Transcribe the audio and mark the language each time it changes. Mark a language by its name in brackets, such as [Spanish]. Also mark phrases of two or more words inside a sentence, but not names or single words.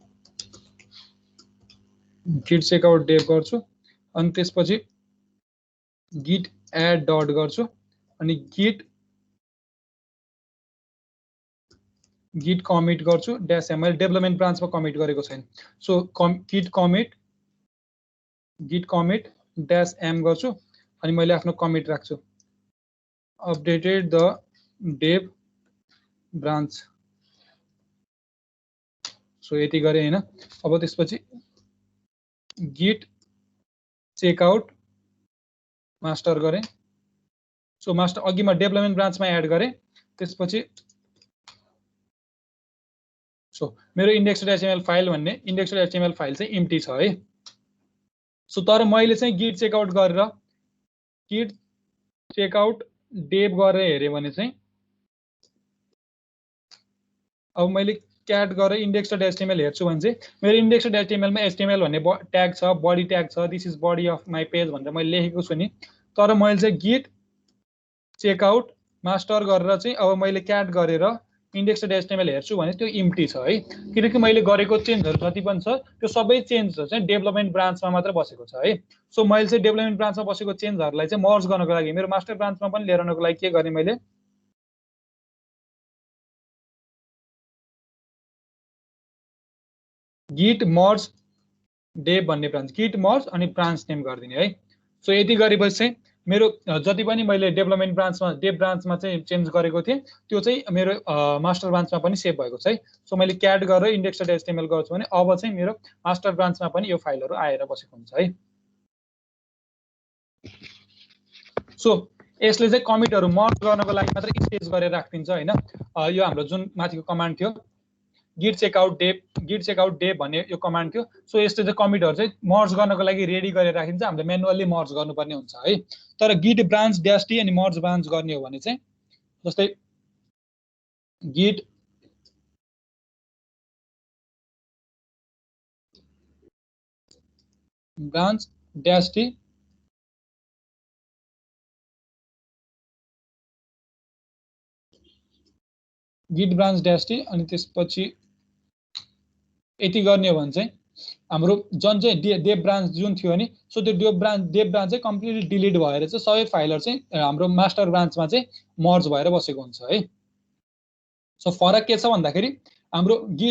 [English] git checkout dev [Nepali] गर्छु अनि त्यसपछि [English] git add dot [Nepali] गर्छु अनि git commit गर्छु -m [English] development branch [Nepali] कमिट गरेको छैन सो [English] git commit [Nepali] -m गर्छु अनि मैले आफ्नो कमिट राख्छु [English] updated the dev branch [Nepali] सो यति गरे हैन अब त्यसपछि [English] git checkout master [Nepali] गरे सो मास्टर अघि म [English] development branch [Nepali] एड गरे त्यसपछि सो मेरो index.html फाइल भन्ने index.html फाइल चाहिँ एम्प्टी छ है सो तर मैले चाहिँ [English] git checkout [Nepali] गरेर [English] git checkout dev [Nepali] गरेर हेरे भने चाहिँ अब मैले क्याट गरेर index.html हेर्छु भने चाहिँ मेरो index.html मा html भन्ने ट्याग छ [English] body tag [Nepali] छ [English] this is body of my page [Nepali] भनेर मैले लेखेको छु नि तर मैले चाहिँ [English] git checkout master [Nepali] गरेर चाहिँ अब मैले क्याट गरेर index.html हेर्छु भने त्यो एम्प्टी छ है किनकि मैले गरेको चेन्जहरु जति पनि छ त्यो सबै चेन्जहरु चाहिँ [English] development branch [Nepali] मात्र बसेको छ है सो मैले चाहिँ [English] development branch [Nepali] बसेको चेन्जहरुलाई चाहिँ मर्ज गर्नको लागि मेरो [English] master branch [Nepali] पनि लिएर आउनको लागि के गर्ने मैले [English] git merge dev [Nepali] भन्ने ब्रान्च [English] git merge [Nepali] अनि [English] branch name [Nepali] गर्दिने है सो यति गरेपछि चाहिँ मेरो जति पनि मैले [English] development branch dev branch [Nepali] चाहिँ चेन्ज गरेको थिए त्यो चाहिँ मेरो [English] master branch [Nepali] पनि सेभ भएको छ है सो मैले क्याट गरेर index.html गर्छु भने अब चाहिँ मेरो [English] master branch [Nepali] पनि यो फाइलहरु आएर बसेको हुन्छ है सो यसले चाहिँ कमिटहरु मर्ज गर्नको लागि मात्र स्टेज गरेर राख्दिन्छ हैन यो हाम्रो जुन माथिको कमान्ड थियो [English] git checkout dev [Nepali] भन्ने यो कमान्ड थियो सो यसले चाहिँ कमिटहरु चाहिँ मर्ज गर्नको लागि रेडी गरेर राखिन्छ हामीले म्यानुअली मर्ज गर्नुपर्ने हुन्छ है तर [English] git branch -t [Nepali] अनि [English] merge branch [Nepali] गर्ने हो भने चाहिँ जस्तै [English] git branch -t git branch -t [Nepali] अनि त्यसपछि यति गर्ने हो भने चाहिँ हाम्रो जुन चाहिँ [English] dev branch [Nepali] जुन थियो नि सो त्यो [English] dev branch [Nepali] चाहिँ [English] completely delete [Nepali] भएर चाहिँ सबै फाइलहरु चाहिँ हाम्रो [English] master branch [Nepali] चाहिँ मर्ज भएर बसेको हुन्छ है सो फरक के छ भन्दाखेरि हाम्रो गिट